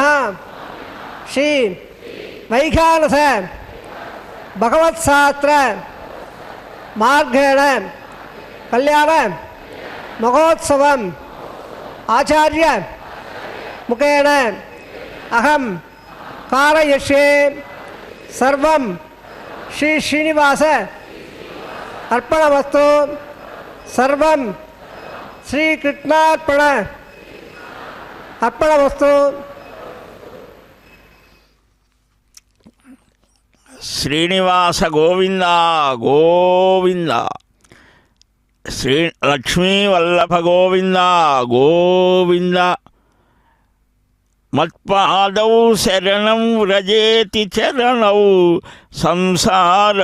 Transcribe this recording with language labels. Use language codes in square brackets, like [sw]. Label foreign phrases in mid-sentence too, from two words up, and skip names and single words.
[sa] श्री वैखानस भगवत्शास्त्र मार्गेण कल्याण महोत्सवम् आचार्य मुखेन अहम कारयिष्ये सर्वं श्री श्रीनिवास अर्पणमस्तु सर्वं श्री कृष्णार्पण अर्पणमस्तु। శ్రీనివాస గోవింద గోవింద, శ్రీ లక్ష్మీ వల్లభ గోవింద గోవింద. మత్పాదౌ శరణం వ్రజేతి చరణౌ సంసార